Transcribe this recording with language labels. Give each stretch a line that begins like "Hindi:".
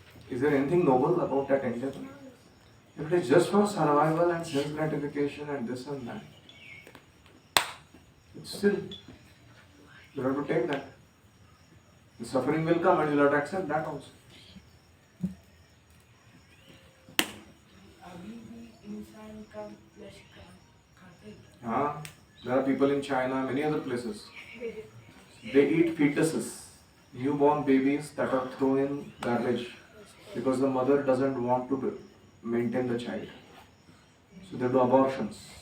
English: Is there anything noble about that endeavor? If it is just for survival and self gratification and this and that, it's still you have to take that. The suffering will come and you have to accept that also.
Hindi: अभी भी इंसान का flash खाते हैं.
English: हाँ, there are people in China, many other places. They eat fetuses, newborn babies that are thrown in garbage because the mother doesn't want to maintain the child. So they do abortions.